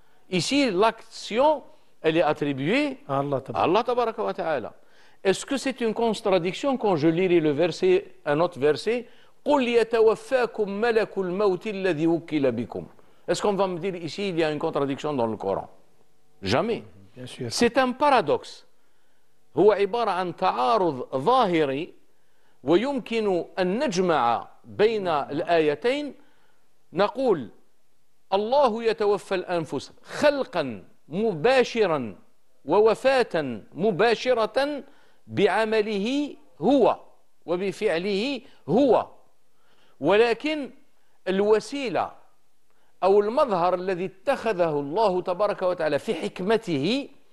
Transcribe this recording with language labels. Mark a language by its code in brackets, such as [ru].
[fr] Ici, l'action, elle est attribuée à Allah tabaraka wa ta'ala. Est-ce que c'est une contradiction quand je lirai le verset, un autre verset, [ar] قُلْ يَتَوَفَّاكُمْ مَلَكُ الْمَوْتِ الَّذِي وُكِّلَ بِكُمْ? [fr] Est-ce qu'on va me dire ici, il y a une contradiction dans le Coran? Jamais. C'est un paradoxe. [ar] هو عبارة عن تعارض ظاهري ويمكن أن نجمع بين الآيتين. نقول الله يتوفى الأنفس خلقا مباشرا ووفاة مباشرة بعمله هو وبفعله هو، ولكن الوسيلة أو المظهر الذي اتخذه الله تبارك وتعالى في حكمته،